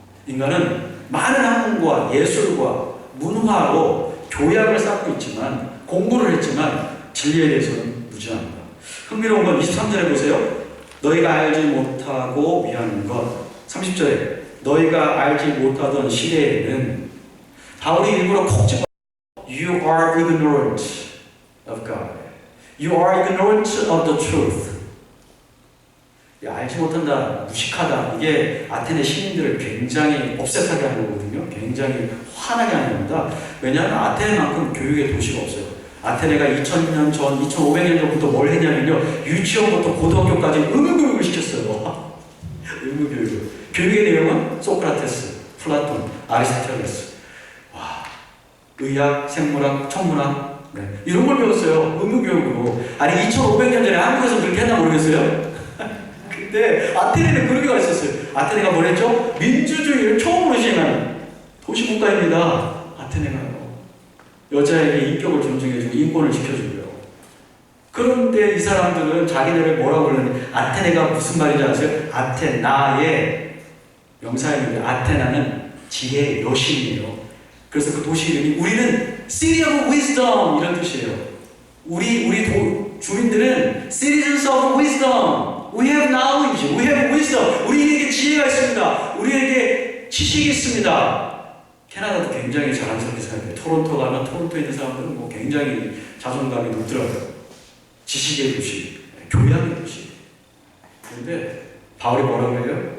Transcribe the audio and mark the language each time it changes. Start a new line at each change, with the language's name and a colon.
Korean: 인간은 많은 학문과 예술과 문화로 교양을 쌓고 있지만 공부를 했지만 진리에 대해서는 무지합니다. 흥미로운 건 23절에 보세요. 너희가 알지 못하고 위하는 것. 30절에 너희가 알지 못하던 시대에는 바울이 일부러 콕 집어
English: You are ignorant of God. You are ignorant of the truth.
Korean: 알지 못한다, 무식하다. 이게 아테네 시민들을 굉장히 업셋하게 하는 거거든요. 굉장히 화나게 하는 겁니다. 왜냐하면 아테네만큼 교육의 도시가 없어요. 아테네가 2000년 전, 2500년 전부터 뭘 했냐면요. 유치원부터 고등학교까지 의무교육을 시켰어요. 의무교육을. 교육의 내용은 소크라테스, 플라톤, 아리스토텔레스. 와, 의학, 생물학, 천문학, 네, 이런 걸 배웠어요. 의무교육으로. 아니 2500년 전에 한국에서 그렇게 했나 모르겠어요. 근데 아테네는 그렇게 가르쳤어요. 아테네가 뭘 했죠? 민주주의를 처음으로 시행한 도시국가입니다. 아테네가요. 여자에게 인격을 존중해주고 인권을 지켜주고요. 그런데 이 사람들은 자기네를 뭐라고 그러느냐. 아테네가 무슨 말인지 아세요? 아테나의 명사인데 아테나는 지혜의 여신이에요. 그래서 그 도시 이름이 우리는
English: City of Wisdom
Korean: 이런 뜻이에요. 우리 주민들은
English: Citizens of Wisdom. We have knowledge. We have wisdom.
Korean: 우리에게 지혜가 있습니다. 우리에게 지식이 있습니다. 캐나다도 굉장히 자랑스럽게 생각해요. 토론토 가면 토론토에 있는 사람들은 뭐 굉장히 자존감이 높더라고요. 지식의 도시, 교양의 도시. 그런데 바울이 뭐라고 해요?